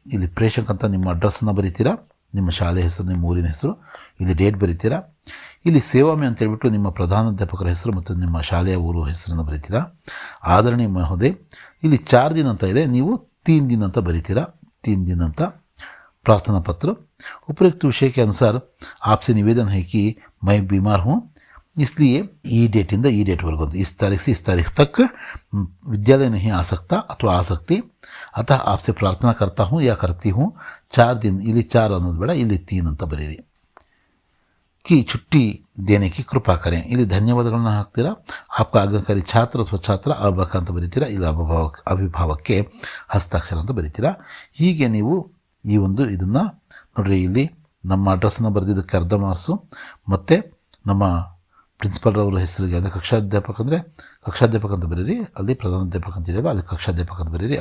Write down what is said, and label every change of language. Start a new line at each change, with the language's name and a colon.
Kannada: ಇಲ್ಲಿ ಪ್ರೇಷಕ್ ಅಂತ ನಿಮ್ಮ ಅಡ್ರೆಸ್ಸನ್ನು ಬರೀತೀರಾ, ನಿಮ್ಮ ಶಾಲೆ ಹೆಸರು, ನಿಮ್ಮ ಊರಿನ ಹೆಸರು, ಇಲ್ಲಿ ಡೇಟ್ ಬರೀತೀರಾ. ಇಲ್ಲಿ ಸೇವಾಮೆ ಅಂತ ಹೇಳ್ಬಿಟ್ಟು ನಿಮ್ಮ ಪ್ರಧಾನಾಧ್ಯಾಪಕರ ಹೆಸರು ಮತ್ತು ನಿಮ್ಮ ಶಾಲೆಯ ಊರು ಹೆಸರನ್ನು ಬರೀತೀರಾ. ಆದರಣೀಯ ಮಹೋದಯ, ಇಲ್ಲಿ 4 दिन ಅಂತ ಇದೆ, ನೀವು 3 दिन ಅಂತ ಬರೀತೀರಾ.
Hindi: 3 दिन ಅಂತ प्रार्थना पत्र. उपरोक्त विषय के अनुसार आपसे निवेदन है कि मैं बीमार हूँ, इसलिए
Kannada: ई डेट इंद ई डेट वर्गो
Hindi: इस तारीख से इस तारीख तक विद्यालय नहीं आ सकता अथवा आ सकती, अतः आपसे प्रार्थना करता हूँ या करती हूँ 4 दिन,
Kannada: ಇಲ್ಲಿ 4 ಅನ್ನೋದು ಬೇಡ, ಇಲ್ಲಿ 3 ಅಂತ ಬರೀರಿ,
Hindi: कि छुट्टी देने की कृपा करें.
Kannada: ಇಲ್ಲಿ ಧನ್ಯವಾದಗಳನ್ನ ಹಾಕ್ತೀರಾ.
Hindi: आपका आज्ञाकारी छात्र अथवा छात्र
Kannada: ಅಭಾಕ ಅಂತ ಬರೀತೀರಾ. ಇಲ್ಲಿ ಅಭಿಭಾವಕ್ಕೆ ಹಸ್ತಾಕ್ಷರ ಅಂತ ಬರೀತೀರಾ. ಹೀಗೆ ನೀವು ಈ ಒಂದು ಇದನ್ನು ನೋಡಿರಿ, ಇಲ್ಲಿ ನಮ್ಮ ಅಡ್ರೆಸ್ಸನ್ನು ಬರೆದಿದ್ದಕ್ಕೆ ಅರ್ಧ ಮಾರ್ಕ್ಸು, ಮತ್ತು ನಮ್ಮ ಪ್ರಿನ್ಸಿಪಲ್ರವ್ರ ಹೆಸರಿಗೆ ಅಂದರೆ ಕಕ್ಷಾಧ್ಯಾಪಕ ಅಂತ ಬರೀರಿ, ಅಲ್ಲಿ ಪ್ರಧಾನಾಧ್ಯಾಪಕ ಅಂತ ಇದೆಯಲ್ಲ ಅಲ್ಲಿ ಕಕ್ಷಾಧ್ಯಾಪಕ ಅಂತ ಬರೀರಿ.